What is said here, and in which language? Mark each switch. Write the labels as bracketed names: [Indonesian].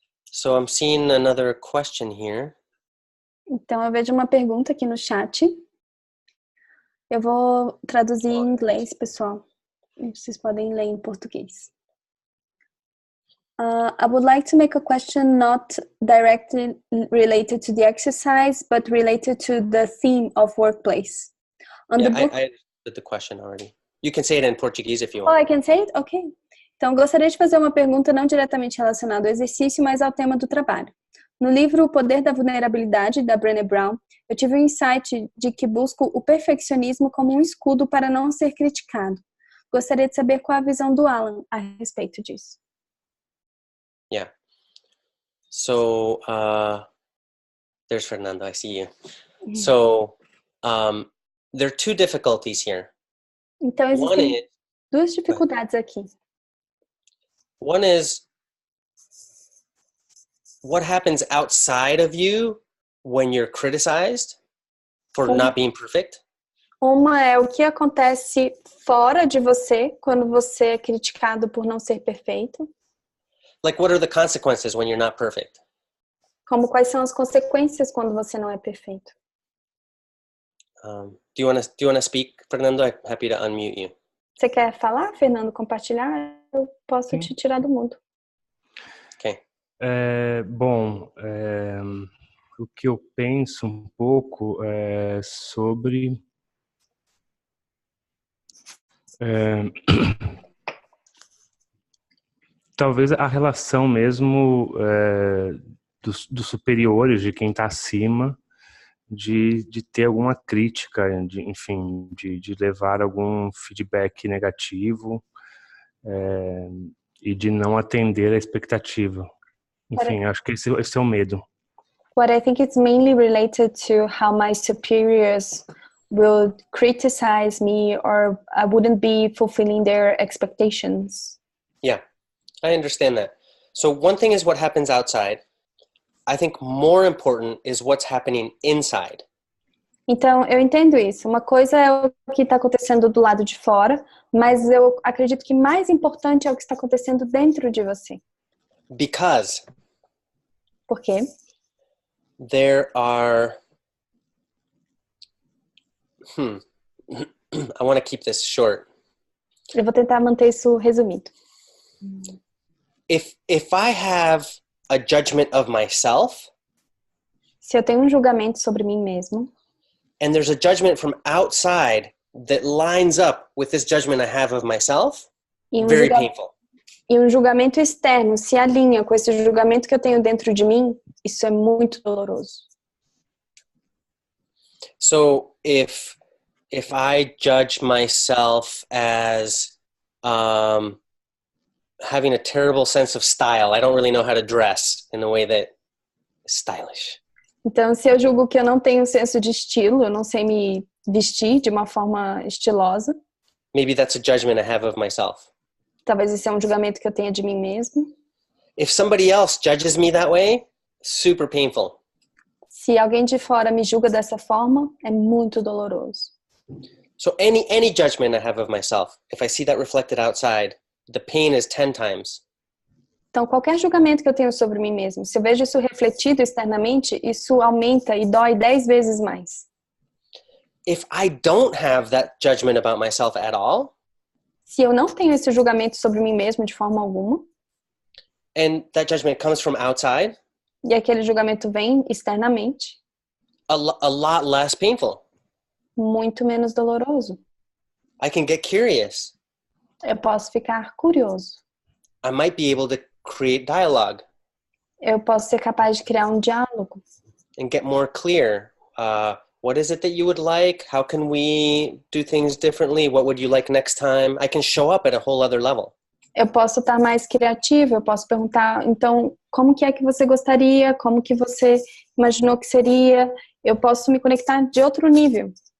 [English] So I'm seeing another question here. [Portuguese] Então eu vejo uma pergunta aqui no chat. Eu vou traduzir em inglês, pessoal. Vocês podem ler em português. [English] I would like to make a question not directly related to the exercise, but related to the theme of workplace. I understood the question already. You can say it in Portuguese if you want. Oh, I can say it? Ok. [Portuguese] Então, gostaria de fazer uma pergunta não diretamente relacionada ao exercício, mas ao tema do trabalho. No livro O Poder da Vulnerabilidade, da Brené Brown, eu tive um insight de que busco o perfeccionismo como um escudo para não ser criticado. Gostaria de saber qual a visão do Alan a respeito disso. [English] Yeah. So, there's Fernando, I see you. So, there are two difficulties here. [Portuguese] Então, existem duas dificuldades aqui. [English] One is, what happens outside of you when you're criticized for not being perfect? [Portuguese] Uma é o que acontece fora de você quando você é criticado por não ser perfeito. [English] Like, what are the consequences when you're not perfect? [Portuguese] Como quais são as consequências quando você não é perfeito? [English] Do you want to speak, Fernando? I'm happy to unmute you. [Portuguese] Você quer falar, Fernando? Compartilhar? Eu posso te tirar do mundo. [English] Okay. [Portuguese] O que eu penso um pouco é sobre talvez a relação mesmo dos superiores, de quem está acima, de ter alguma crítica, enfim, de levar algum feedback negativo, e de não atender a expectativa. Enfim, acho que esse é o medo. [English] What I think it's mainly related to how my superiors will criticize me or I wouldn't be fulfilling their expectations. Yeah, I understand that. So one thing is what happens outside. I think more important is what's happening inside. [Portuguese] Então, eu entendo isso. Uma coisa é o que está acontecendo do lado de fora, mas eu acredito que mais importante é o que está acontecendo dentro de você. [English] Because [Portuguese] Por quê? [English] there are... I want to keep this short. [Portuguese] Eu vou tentar manter isso resumido. [English] If I have a judgment of myself, [Portuguese] Se eu tenho um julgamento sobre mim mesmo, [English] and there's a judgment from outside that lines up with this judgment I have of myself, very painful. [Portuguese] E um julgamento externo se alinha com esse julgamento que eu tenho dentro de mim, isso é muito doloroso. [English] So if I judge myself as having a terrible sense of style, I don't really know how to dress in a way that is stylish. [Portuguese] Então, se eu julgo que eu não tenho senso de estilo, eu não sei me vestir de uma forma estilosa, [English] maybe that's a judgment I have of myself. [Portuguese] Talvez esse é um julgamento que eu tenha de mim mesmo. [English] If somebody else judges me that way, super painful. [Portuguese] Se alguém de fora me julga dessa forma, é muito doloroso. [English] So any judgment I have of myself, if I see that reflected outside, the pain is 10 times. [Portuguese] Então, qualquer julgamento que eu tenho sobre mim mesmo, se eu vejo isso refletido externamente, isso aumenta e dói 10 vezes mais. [English] If I don't have that judgment about myself at all, [Portuguese] se eu não tenho esse julgamento sobre mim mesmo de forma alguma, [English] and that judgment comes from outside, [Portuguese] e aquele julgamento vem externamente, [English] a lot less painful. [Portuguese] Muito menos doloroso. [English] I can get curious. [Portuguese] Eu posso ficar curioso. [English] I might be able to create dialogue. [Portuguese] Eu posso ser capaz de criar um diálogo. [English] And get more clear. What is it that you would like? How can we do things differently? What would you like next time? I can show up at a whole other level. [Portuguese] Eu posso estar mais criativa, eu posso perguntar, então, como que é que você gostaria? Como que você imaginou que seria? Eu posso me conectar de outro nível.